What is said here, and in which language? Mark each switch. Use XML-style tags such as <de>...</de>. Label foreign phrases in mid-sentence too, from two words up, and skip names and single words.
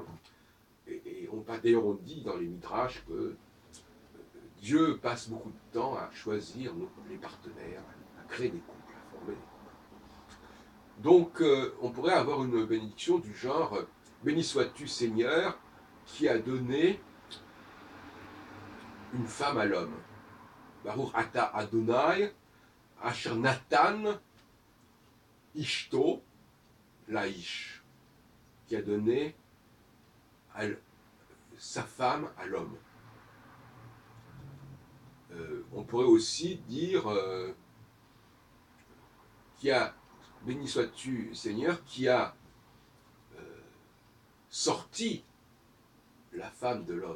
<fr>Et d'ailleurs, on dit dans les Midrash que Dieu passe beaucoup de temps à choisir les partenaires, à créer des couples, à former des couples. Donc, on pourrait avoir une bénédiction du genre béni sois-tu Seigneur qui a donné une femme à l'homme.</fr> <he>ברוך אתה אדוני אשר נתן אשתו לאיש,</he> <fr>qui a donné sa femme à l'homme. On pourrait aussi dire qui a, béni sois-tu Seigneur, qui a sorti la femme de l'homme.</fr>